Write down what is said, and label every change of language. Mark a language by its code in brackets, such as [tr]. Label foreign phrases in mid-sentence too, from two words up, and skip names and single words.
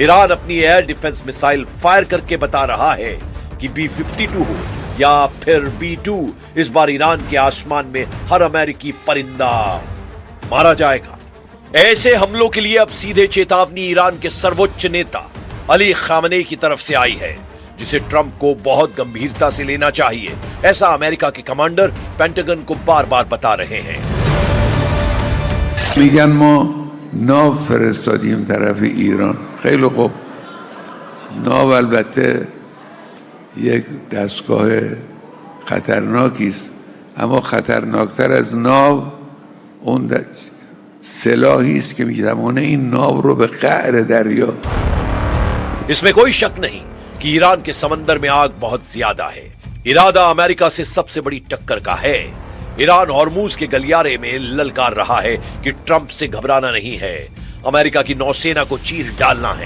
[hi] ईरान अपनी [en] air defense [hi] मिसाइल फायर करके बता रहा है कि B-52 हो या फिर B-2, इस बार ईरान के आसमान में हर अमेरिकी परिंदा मारा जाएगा। ऐसे हमलों के लिए अब सीधे चेतावनी ईरान के सर्वोच्च नेता अली खामनेई की तरफ से आई है, जिसे ट्रंप को बहुत गंभीरता से लेना चाहिए, ऐसा अमेरिका के कमांडर पेंटागन को बार बार बता रहे हैं। [fa] میگن ما ناو فرستادیم طرف ایران. خیلی خوب، ناو البته یک دستگاه خطرناکی است، اما خطرناکتر از ناو اون سلاحی است که میتوانه این ناو رو به قعر دریا. [hi] इसमें कोई शक नहीं कि ईरान के समंदर में आग बहुत ज्यादा है। इरादा अमेरिका से सबसे बड़ी टक्कर का है। ईरान हॉर्मुज के गलियारे में ललकार रहा है कि ट्रंप से घबराना नहीं है, अमेरिका की नौसेना को चीर डालना है।